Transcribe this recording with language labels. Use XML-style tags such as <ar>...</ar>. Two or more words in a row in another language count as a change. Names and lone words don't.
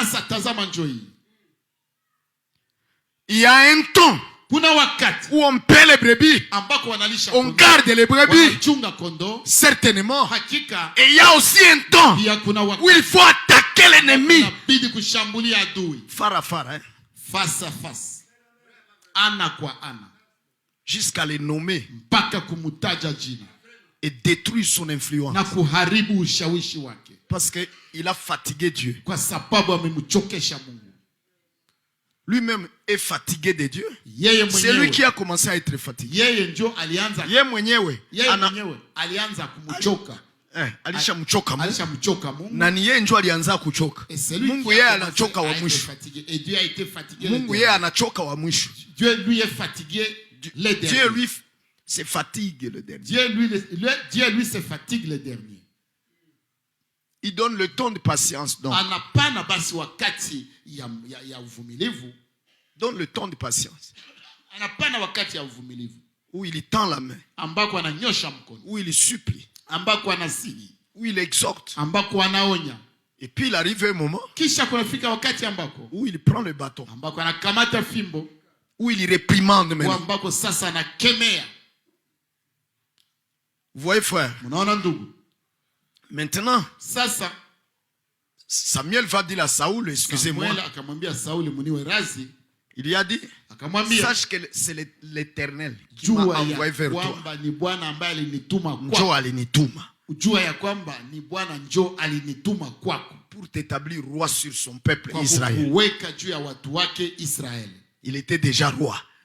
<fr>Il y a un temps où on paie les brebis, on garde les brebis, certainement. Et il y a aussi un temps où il faut attaquer l'ennemi. Fara, hein? Face à face.</fr> <sw>Ana kwa ana.</sw> <fr>Jusqu'à les nommer et détruire son influence. Parce qu'il a fatigué Dieu. Lui-même est fatigué de Dieu. C'est lui qui a commencé à être fatigué.</fr> <sw>Alisha mchoka Mungu. Na ni yeye ndio alianza kuchoka. Mungu yeye anachoka wa mwisho. Mungu yeye anachoka wa mwisho.</sw> <fr>Dieu lui est fatigué le dernier. Dieu lui se fatigue le dernier. Dieu lui se fatigue le dernier. Il donne le temps de patience donc.</fr> <sw>Anapana basi wakati ya uvumilivu.</sw> <fr>Donne le temps de patience.</fr> <sw>Anapana wakati ya uvumilivu.</sw> <fr>Où il tend la main.</fr> <sw>Ambako ananyosha mkono.</sw> <fr>Où il supplie.</fr> <sw>Ambako anasihi.</sw> <fr>Où il exhorte.</fr> <sw>Ambako anaonya.</sw> <fr>Et puis il arrive un moment.</fr> <sw>Kisha kunafika wakati ambako.</sw> <fr>Où il prend le bâton.</fr> <sw>Ambako anakamata fimbo.</sw> <fr>Où il réprimande maintenant.</fr> <sw>Ambako sasa anakemea.</sw> <fr>Vous voyez frère.</fr> <sw>Munaona ndugu.</sw> <fr>Maintenant.</fr> <sw>Sasa.</sw> <fr>Samuel va dire à Saoul, excusez-moi.</fr> <sw>Samuel akamwambia Sauli muniwe razi.</sw> <fr>Il lui a dit, sache que c'est l'Éternel qui m'a envoyé vers toi. Pour t'établir roi sur son peuple Israël. Il était déjà roi.</fr>